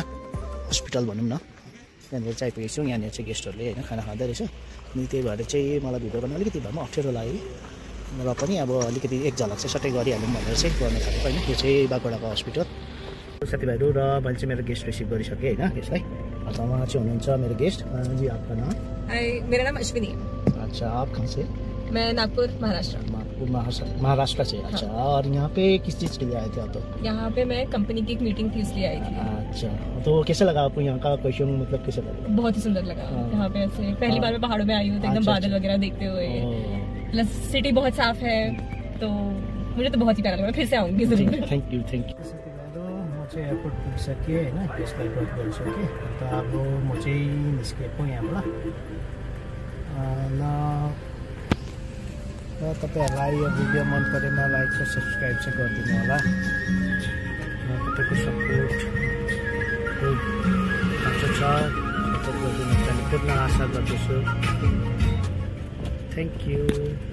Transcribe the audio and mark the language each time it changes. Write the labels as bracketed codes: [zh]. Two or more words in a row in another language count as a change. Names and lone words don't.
[ne] हस्पिटल भनौँ न त्यहाँनिर चाहिँ आइपुगेको छु यहाँनिर चाहिँ गेस्टहरूले होइन खाना खाँदै रहेछ अनि त्यही भएर चाहिँ मलाई भिडियो गर्न अलिकति भए पनि अप्ठ्यारो लाग्यो र पनि अब अलिकति एक झलक चाहिँ सट्टै गरिहालौँ भनेर चाहिँ गर्न थालेको होइन यो चाहिँ बागडाको हस्पिटल साथीभाइहरू र मैले चाहिँ मेरो गेस्ट रिसिभ गरिसकेँ होइन यसलाई उहाँ चाहिँ हुनुहुन्छ मेरो गेस्ट जी [hi] आपका नाम मेरा नाम अश्विनी अच्छा आप कहाँ से मैं नागपुर महाराष्ट्र महाराष्ट्र से अच्छा और यहाँ पे किस चीज़ के लिए आए थे आप तो यहाँ पे मैं कंपनी की एक मीटिंग थी इसलिए आई थी अच्छा तो कैसा लगा आपको यहाँ का क्वेश्चन मतलब कैसा लगा बहुत ही सुंदर लगा यहाँ पे ऐसे पहली बार मैं पहाड़ों में आई हूँ तो एकदम बादल वगैरह देखते हुए [en] plus city [hi] बहुत साफ है तो मुझे तो बहुत ही प्यारा लगा फिर से आऊँगी जरूर [en] thank you [ne] म चाहिँ एयरपोर्ट पुगिसकेँ होइन त्यसलाई ड्रप गरिसकेँ अन्त अब म चाहिँ निस्केको यहाँबाट र तपाईँहरूलाई यो भिडियो मन परेमा लाइक र सब्सक्राइब चाहिँ गरिदिनु होला तपाईँको सपोर्ट सपोर्ट गरिदिनु भने पूर्ण आशा गर्दछु [en] thank you